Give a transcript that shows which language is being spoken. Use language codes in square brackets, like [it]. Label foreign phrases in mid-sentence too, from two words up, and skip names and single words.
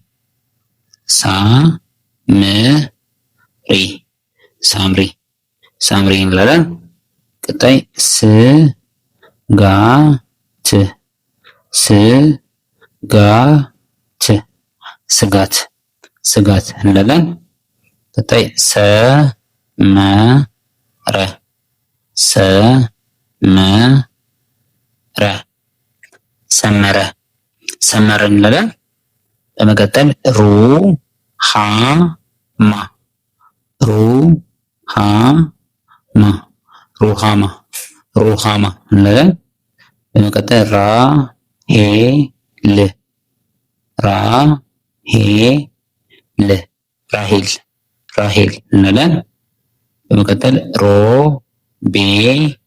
[am] ሳ ም ሪ ሳምሪ ሳምሪ እንላለን። ቀጣይ ስ ጋ ት ስ ጋ ት ስጋት ስጋት እንላለን። ቀጣይ ሰ መ ረ ሰ መ ረ ሰመረ ሰመረ እንላለን። በመቀጠል ሩ ሃ ማ ሩ ሃማ ሩሃማ ሩሃማ እንላለን። በመቀጠል ራሄል ራሄል ራሄል ራሄል እንላለን። በመቀጠል ሮቤል